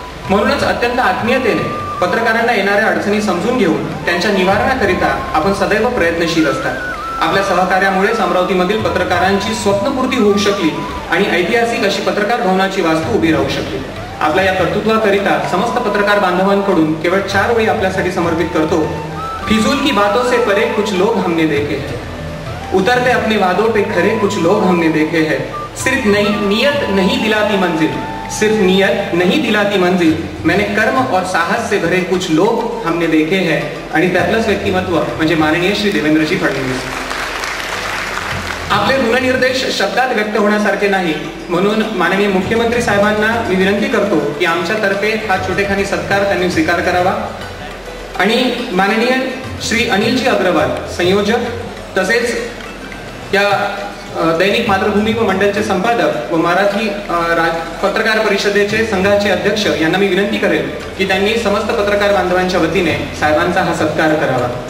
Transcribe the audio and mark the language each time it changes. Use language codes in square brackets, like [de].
[mr] म्हणूनच अत्यंत आत्मीयतेने पत्रकारांना येणाऱ्या अडचणी समजून घेऊन त्यांच्या निवारणाकरिता आपण सदैव प्रयत्नशील असतात. आपल्या सहकार्यामुळेच अमरावतीमधील पत्रकारांची स्वप्नपूर्ती होऊ शकली आणि ऐतिहासिक अशी पत्रकार भवनाची वास्तू उभी राहू शकली. आपल्या या कर्तृत्वाकरिता समस्त पत्रकार बांधवांकडून केवळ 4 वेळी आपल्यासाठी समर्पित करतो. [hi] फिजूल की बातों से परे कुछ लोग हमने देखे हैं, उतरते अपने वादों पे खरे कुछ लोग हमने देखे हैं, सिर्फ नीयत नहीं दिलाती मंजिल, सिर्फ नीयत नहीं दिलाती मंजिल, मैंने कर्म और साहस से भरे कुछ लोग हमने देखे हैं. [mr] आणि त्यातलंच व्यक्तिमत्व म्हणजे माननीय श्री देवेंद्रजी फडणवीस. आपले ऋणनिर्देश शब्दात व्यक्त होण्यासारखे नाही, म्हणून माननीय मुख्यमंत्री साहेबांना मी विनंती करतो की आमच्यातर्फे हा छोटेखानी सत्कार त्यांनी स्वीकार करावा. आणि माननीय श्री अनिलजी अग्रवाल संयोजक तसेच या दैनिक मातृभूमी व मंडलचे संपादक व मराठी पत्रकार परिषदेचे संघाचे अध्यक्ष यांना मी विनंती करेन की त्यांनी समस्त पत्रकार बांधवांच्या वतीने साहेबांचा हा सत्कार करावा.